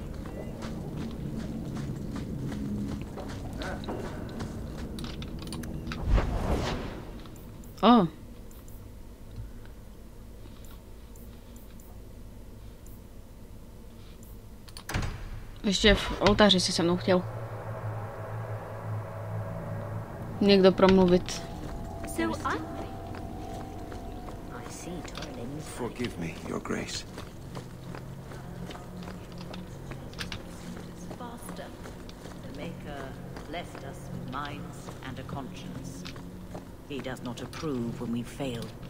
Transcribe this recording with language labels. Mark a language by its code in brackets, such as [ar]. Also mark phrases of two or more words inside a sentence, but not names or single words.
[cs] Oh. Ještě v oltáři si se mnou chtěl někdo promluvit. [en] Forgive me, Your Grace. Faster. The Maker blessed us with minds and a conscience. He does not approve when we fail.